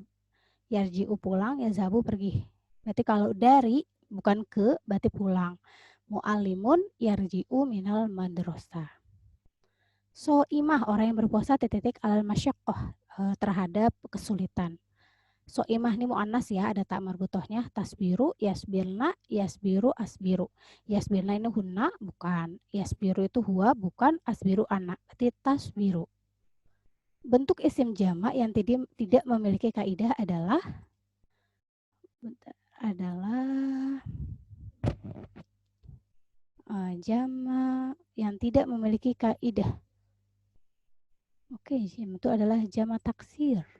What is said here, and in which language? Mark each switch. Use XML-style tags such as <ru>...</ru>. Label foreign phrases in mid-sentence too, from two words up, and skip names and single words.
<id>Yarji'u pulang, yazhabu pergi. Berarti kalau dari bukan ke berarti pulang.</id> <ar>Mu'allimun yarji'u minal madrasah.</ar> <id>So'imah orang yang berpuasa titik</id> <ar>alal masyaqqah</ar> <id>terhadap kesulitan. So'imah ini mu'annas ya, ada tak marbutohnya.</id> <ar>Tasbiru, yasbirna, yasbiru, asbiru. Yasbirna</ar> <id>ini hunna, bukan. Yasbiru itu huwa, bukan. Asbiru anak. Berarti tasbiru. Bentuk isim jamak yang tidak memiliki kaidah adalah jamak yang tidak memiliki kaidah. Oke, itu adalah jamak taksir.</id>